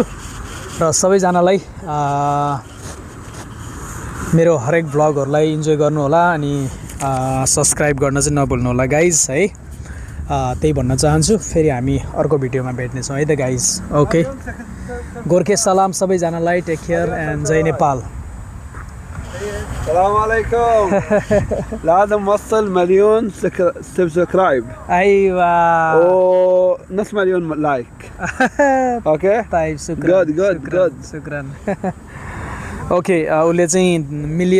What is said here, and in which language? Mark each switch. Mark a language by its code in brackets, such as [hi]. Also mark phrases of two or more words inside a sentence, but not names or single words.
[ne] र सबैजनालाई मेरो हरेक भ्लगहरूलाई इन्जोय गर्नु होला अनि सब्सक्राइब गर्न चाहिँ नभुल्नु होला गाइज है। त्यही भन्न चाहन्छु। फेरि हामी अर्को भिडियोमा भेट्नेछौँ है त गाइज। ओके, गोर्खे सलाम सबैजनालाई। [en] take care and [ne] जय नेपाल। [ar] السلام عليكم. لازم نوصل مليون سبسكرايب. ايوه ونص مليون لايك. اوكي طيب شكرا. [en] good. [ar] شكرا. اوكي [ne] उसले चाहिँ मिलियन